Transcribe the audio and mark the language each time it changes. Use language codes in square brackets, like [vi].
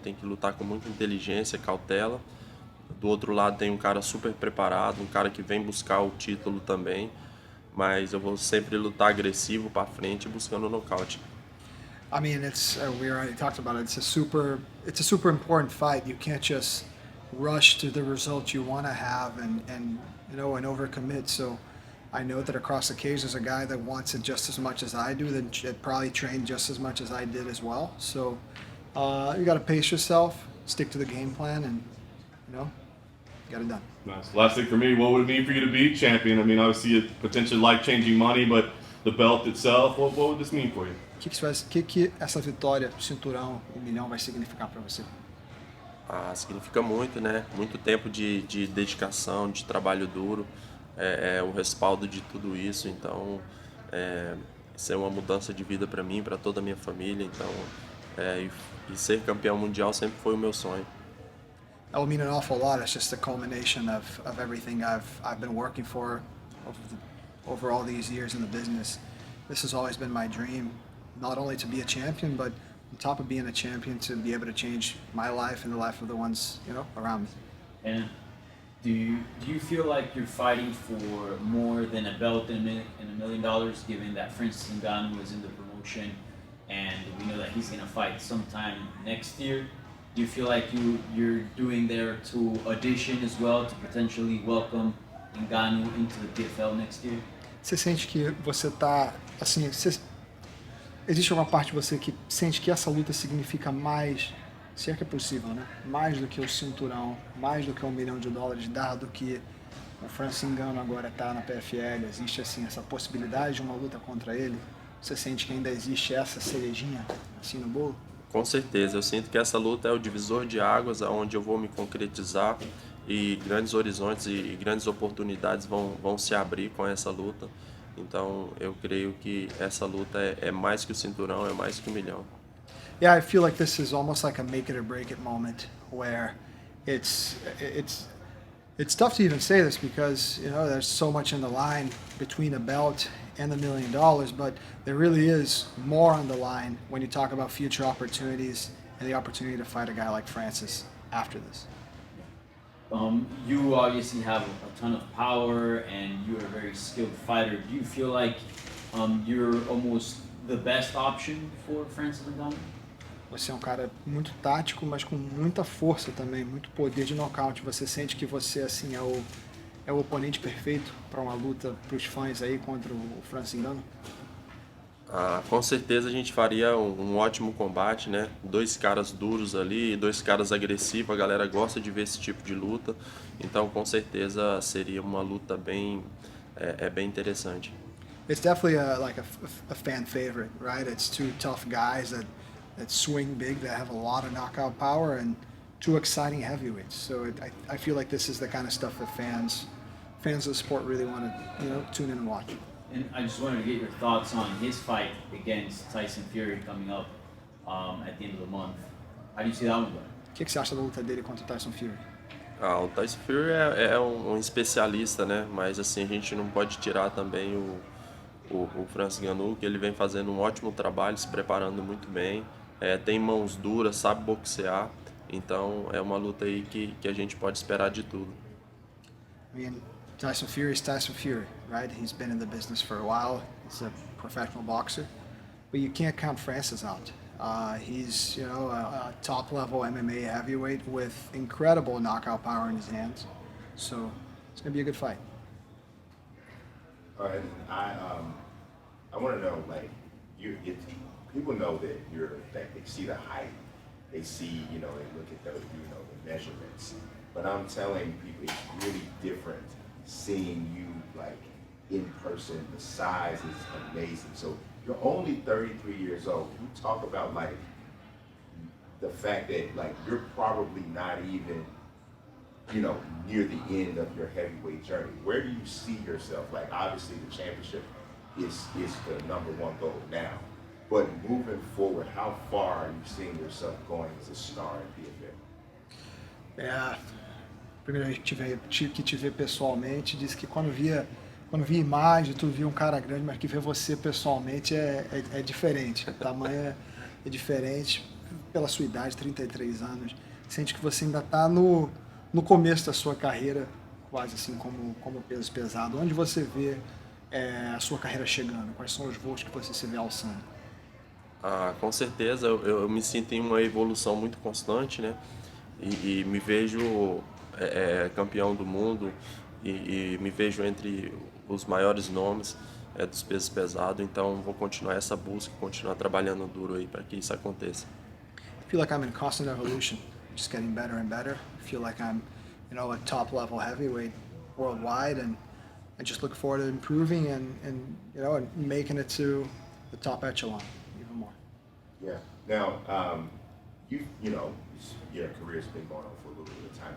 [pt] Tem que lutar com muita inteligência, cautela. Do outro lado tem um cara super preparado, um cara que vem buscar o título também, mas eu vou sempre lutar agressivo para frente, buscando o nocaute. [en] I mean, we already talked about it. It's a super important fight. You can't just rush to the result you want to have and overcommit. So I know that across the cage there's a guy that wants it just as much as I do, that probably trained just as much as I did as well. So you got to pace yourself, stick to the game plan, and get it done. Nice. Last thing for me, what would it mean for you to be champion? I mean, obviously, it's potentially life-changing money, but the belt itself, what would this mean for you? [pt] Que essa vitória, cinturão, 1 milhão vai significar para você? Ah, significa muito, né? Muito tempo de dedicação, de trabalho duro, o respaldo de tudo isso. Então, isso é uma mudança de vida para mim, para toda a minha família. Então, e ser campeão mundial sempre foi o meu sonho. [en] That will mean an awful lot. It's just a culmination of everything I've been working for over all these years in the business. This has always been my dream, not only to be a champion, but on top of being a champion, to be able to change my life and the life of the ones around me. And do you feel like you're fighting for more than a belt and $1 million, given that Francis Ngannou is in the promotion, and we know that he's going to fight sometime next year? Do you feel like you're doing there to audition as well to potentially welcome Ngannou into the PFL next year? [pt] Você sente que você tá assim, existe alguma parte de você que sente que essa luta significa mais, se é que é possível, né? Mais do que o cinturão, mais do que $1 milhão, dado que o Francis Ngannou agora está na PFL, existe assim essa possibilidade de uma luta contra ele? Você sente que ainda existe essa cerejinha assim no bolo? Com certeza, eu sinto que essa luta é o divisor de águas, onde eu vou me concretizar e grandes horizontes e grandes oportunidades vão se abrir com essa luta. Então, eu creio que essa luta é mais que o cinturão, é mais que 1 milhão. [en] Yeah, I feel like this is almost like a make it or break it moment where it's It's tough to even say this because there's so much in the line between a belt and $1 million, but there really is more on the line when you talk about future opportunities and the opportunity to fight a guy like Francis after this. You obviously have a ton of power and you're a very skilled fighter. Do you feel like you're almost the best option for Francis Ngannou? [pt] Você é um cara muito tático, mas com muita força também, muito poder de nocaute. Você sente que você assim é o oponente perfeito para uma luta para os fãs aí contra o Francis Ngannou? Com certeza a gente faria um ótimo combate, né? Dois caras duros ali, dois caras agressivos, a galera gosta de ver esse tipo de luta, então com certeza seria uma luta bem interessante. [en] It's definitely a fan favorite, right? It's two tough guys that swing big, that have a lot of knockout power, and two exciting heavyweights. So I feel like this is the kind of stuff that fans of the sport really want to tune in and watch. And I just wanted to get your thoughts on his fight against Tyson Fury coming up at the end of the month. How do you see that one going? [pt] O que você acha da luta dele contra o Tyson Fury? O Tyson Fury é um especialista, né? Mas assim, a gente não pode tirar também o Francis Ngannou, que ele vem fazendo um ótimo trabalho, se preparando muito bem, tem mãos duras, sabe boxear, então é uma luta aí que a gente pode esperar de tudo. [en] I mean, Tyson Fury is Tyson Fury, right? He's been in the business for a while. He's a professional boxer, but you can't count Francis out. He's a top-level MMA heavyweight with incredible knockout power in his hands. So it's going to be a good fight. All right, I want to know, like, people know that they see the height, they see, they look at the measurements. But I'm telling people it's really different seeing you like in person. The size is amazing. So you're only 33 years old. You talk about like the fact that like you're probably not even, near the end of your heavyweight journey. Where do you see yourself? Like obviously the championship is the #1 goal now. But moving forward, how far are you seeing yourself going as a star in PFL? [pt] Primeiro vez que te vê pessoalmente, disse que quando via imagem, tu via um cara grande, mas que vê você pessoalmente é diferente. O tamanho é diferente, pela sua idade, 33 anos. Sente que você ainda está no começo da sua carreira, quase assim como peso pesado. Onde você vê a sua carreira chegando? Quais são os voos que você se vê alçando? Com certeza, eu me sinto em uma evolução muito constante, né? E me vejo campeão do mundo e me vejo entre os maiores nomes dos pesos pesados, então vou continuar essa busca, continuar trabalhando duro aí para que isso aconteça. [en] I feel like I'm in constant evolution, just getting better and better. I feel like I'm, a top-level heavyweight worldwide, and I just look forward to improving and making it to the top echelon even more. Yeah. Now, your career's been going on for a little bit of time.